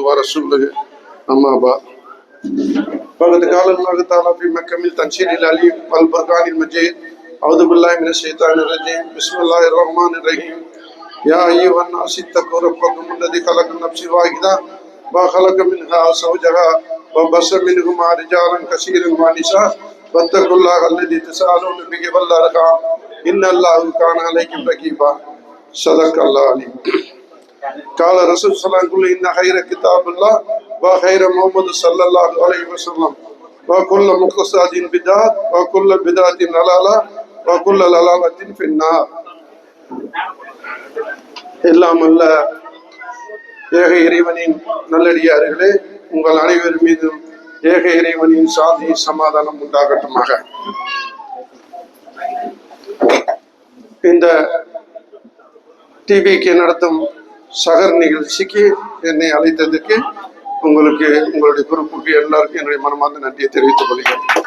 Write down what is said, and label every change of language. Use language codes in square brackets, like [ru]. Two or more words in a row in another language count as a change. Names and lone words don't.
[ar] ورسوله اما بعد فقد قال الله تعالى في محكم التنزيل العليم والفرقان المجيد اعوذ بالله من الشيطان الرجيم بسم الله الرحمن الرحيم يا أيها الناس اتقوا ربكم الذي خلق من نفس واحدة وخلق منها زوجها وبث منهما رجالا كثيرا ونساء واتقوا الله الذي تساءلون به والأرحام إن الله كان عليكم رقيبا صدق الله العظيم. قال رسول صلى الله عليه وسلم إن خير كتاب الله وخير محمد صلى الله عليه وسلم وكل محدثات بدعة وكل بدعة ضلالة وكل ضلالة في النار. [ta] எல்லாம் அல்ல ஏக இறைவனின் நல்லடியார்களே, உங்கள் அனைவர் மீதும் ஏக இறைவனின் சாந்தி சமாதானம் உண்டாகட்டுமாக. இந்த டிவிக்கு நடத்தும் சகர் நிகழ்ச்சிக்கு என்னை அழைத்ததுக்கு உங்களுக்கு, உங்களுடைய பொறுப்புக்கு எல்லாருக்கும் என்னுடைய மனமார்ந்த நன்றியை தெரிவித்துக் கொள்கிறேன்.